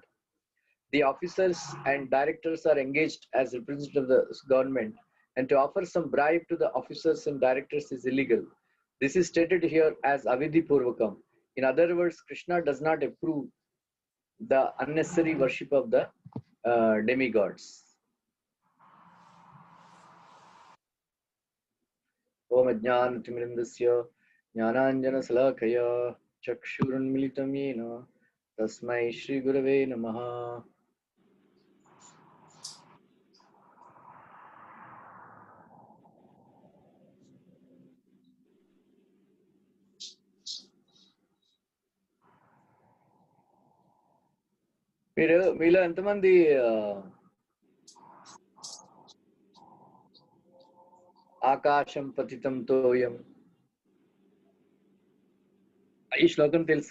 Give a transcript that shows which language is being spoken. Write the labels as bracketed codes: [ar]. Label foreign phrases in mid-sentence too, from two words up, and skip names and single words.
[en] The officers and directors are engaged as representatives of the government, and to offer some bribe to the officers and directors is illegal. This is stated here as [sa] अविधि पूर्वकम्. [en] In other words, Krishna does not approve the unnecessary worship of the demigods. [sa] ओं अज्ञान तिमिरान्धस्य ज्ञानाञ्जन शलाकया चक्षुरुन्मीलितं येन तस्मै श्री गुरवे नमः. [te] మీలో ఎంతమంది [sa] ఆకాశం పతితం తోయం [te] ఈ శ్లోకం తెలుసు?